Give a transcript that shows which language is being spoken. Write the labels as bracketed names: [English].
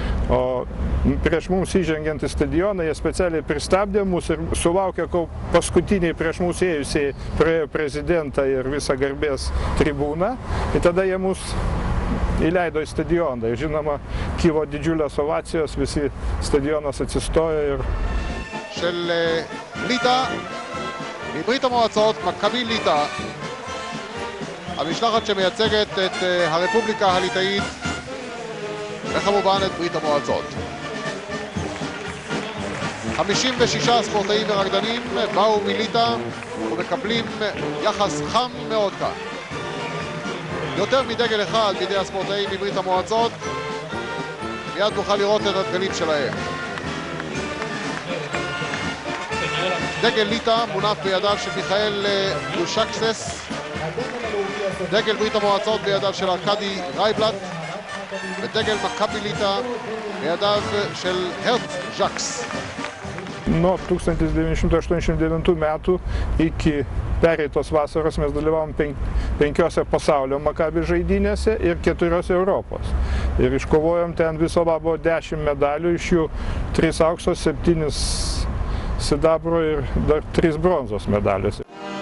[Lithuanian] O prieš mums įžengiant į stadioną, jie specialiai pristabdė mus ir sulaukė, kol paskutiniai prieš mus ėjusiai praėjo prezidentą ir visą garbės tribūną. Ir tada jie mus įleido į stadioną. Ir žinoma, kilo didžiulės ovacijos, visi stadionas atsistojo ir... [Hebrew] של ליטא, מברית המועצות, מכבי ליטא, המשלחת שמייצגת את הרפובליקה הליטאית וכמובן את ברית המועצות. 56 ספורטאים ורקדנים באו מליטא ומקבלים יחס חם מאוד כאן. יותר מדגל אחד בידי הספורטאים מברית המועצות, מיד נוכל לראות את הדגלים שלהם. דגל ליטא מונף בידיו של מיכאל יושקסס, דגל ברית המועצות בידיו של ארקדי רייבלט, ודגל מכבי ליטא בידיו של הרט ז'קס. [Lithuanian] Nuo 1989 metų iki pereitos vasaros mes dalyvavom 5 pasaulio Makabi žaidynėse ir 4 Europos. Ir iškovojom ten viso labo 10 medalių, iš jų 3 aukso, 7 sidabro ir dar 3 bronzos medalius.